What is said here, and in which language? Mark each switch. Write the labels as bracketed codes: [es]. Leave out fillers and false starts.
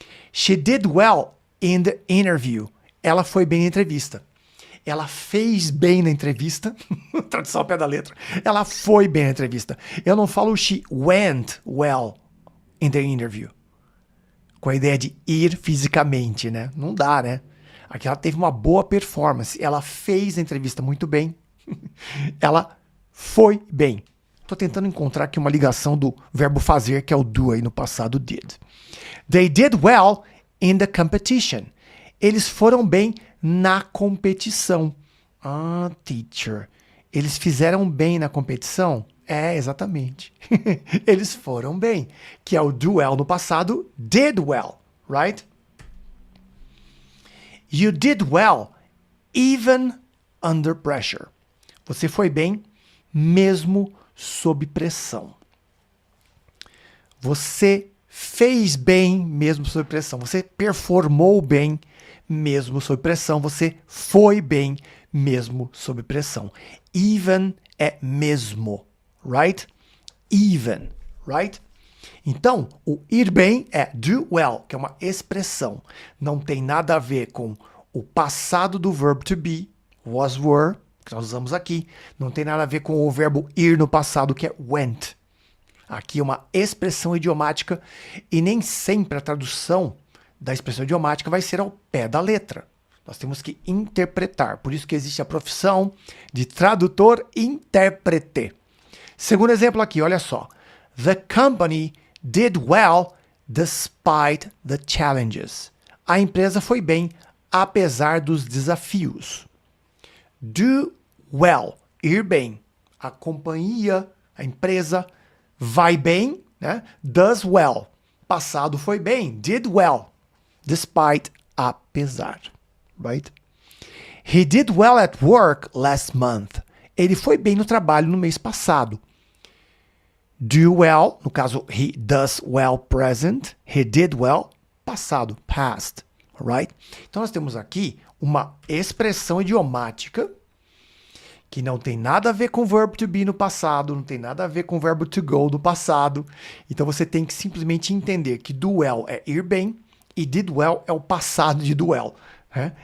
[en] She did well in the interview. [pt] Ela foi bem na entrevista. Ela fez bem na entrevista. Tradução ao pé da letra. Ela foi bem na entrevista. Eu não falo [en] she went well in the interview. [pt] com a ideia de ir fisicamente, né? Não dá, né? Aqui ela teve uma boa performance, ela fez a entrevista muito bem, ela foi bem. Tô tentando encontrar aqui uma ligação do verbo fazer, que é o do aí no passado, did. [en] They did well in the competition. [pt] Eles foram bem na competição. Ah, teacher. Eles fizeram bem na competição? É, exatamente. Eles foram bem. Que é o do well no passado, [en] did well, right? You did well, even under pressure. [pt] Você foi bem, mesmo sob pressão. Você fez bem, mesmo sob pressão. Você performou bem, mesmo sob pressão. Você foi bem, mesmo sob pressão. [en] Even [pt] é mesmo, [en] right? Even, right? [pt] Então, o ir bem é do well, que é uma expressão. Não tem nada a ver com o passado do verbo to be, was, were, que nós usamos aqui. Não tem nada a ver com o verbo ir no passado, que é went. Aqui é uma expressão idiomática e nem sempre a tradução da expressão idiomática vai ser ao pé da letra. Nós temos que interpretar. Por isso que existe a profissão de tradutor-intérprete. Segundo exemplo aqui, olha só. [en] The company did well despite the challenges. [pt] A empresa foi bem apesar dos desafios. Do well, ir bem. A companhia, a empresa vai bem, né? [en] Does well. [pt] Passado foi bem, did well. [en] Despite, apesar. Right? He did well at work last month. [pt] Ele foi bem no trabalho no mês passado. [en] Do well, [pt] no caso, [en] he does well present. He did well, [pt] passado, [en] past. Right? [pt] Então nós temos aqui uma expressão idiomática que não tem nada a ver com o verbo to be no passado, não tem nada a ver com o verbo to go no passado. Então você tem que simplesmente entender que do well é ir bem e did well é o passado de do well. Né?